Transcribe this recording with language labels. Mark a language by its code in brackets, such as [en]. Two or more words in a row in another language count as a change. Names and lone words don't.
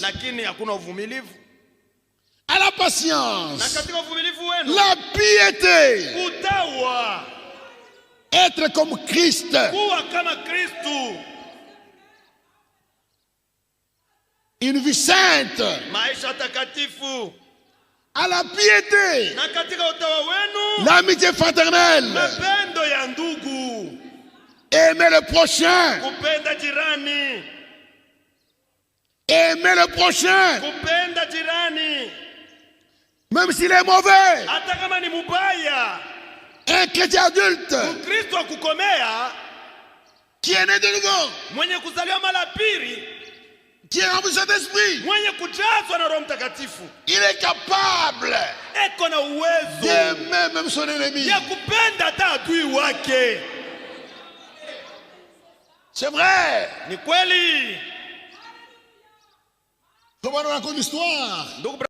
[sw] Lakini hakuna uvumilivu. [fr] À la patience. [sw] Na katika uvumilivu wenu. [fr] La piété. [sw] Utawa. [fr] Être comme Christ. [sw] Kuwa kama Kristu. [fr] Une vie sainte. [sw] Maisha takatifu. [fr] À la piété. [sw] Na katika utawa wenu. [fr] L'amitié fraternelle. [sw] Mapendo ya ndugu. [fr] Aimer le prochain. [sw] Kupenda jirani. [fr] Aimer le prochain. [sw] Kupenda jirani. [fr] Même s'il est mauvais. [sw] Hata kama ni mubaya. [fr] Un chrétien adulte. [sw] Mkristo wa kukomea. [fr] Qui est né de nouveau. [sw] Mwenye kuzaliwa mara pili. [fr] Qui est rempli de Saint-Esprit. [sw] Mwenye kujazwa na Roho Mtakatifu. [fr] Il est capable. [sw] Eko na uwezo. [fr] D'aimer même son ennemi. [sw] Ya kupenda hata adui wake. [fr] C'est vrai. [sw] Ni kweli. [fr] Comment on raconte l'histoire?